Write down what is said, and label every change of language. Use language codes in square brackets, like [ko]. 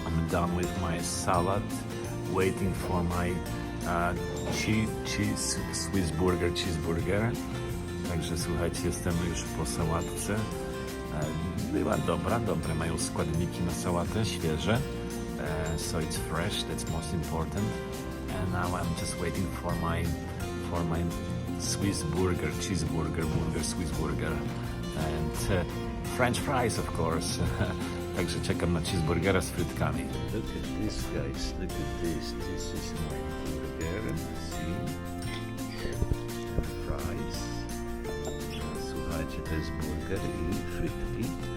[en] Done with my salad, waiting for my cheese Swiss burger, cheeseburger. [pl] Także słuchajcie, jestem już po sałatce. Była dobre mają składniki na sałatę, świeże. [en] So it's fresh, that's most important. And now I'm just waiting for my Swiss burger, cheeseburger, Swiss burger. And French fries, of course. [pl] Także czekam na cheeseburgera z frytkami. [en] Look at this, guys. Look at this. This is my burger. See? Fries. [pl] Słuchajcie, to jest burger i frytki.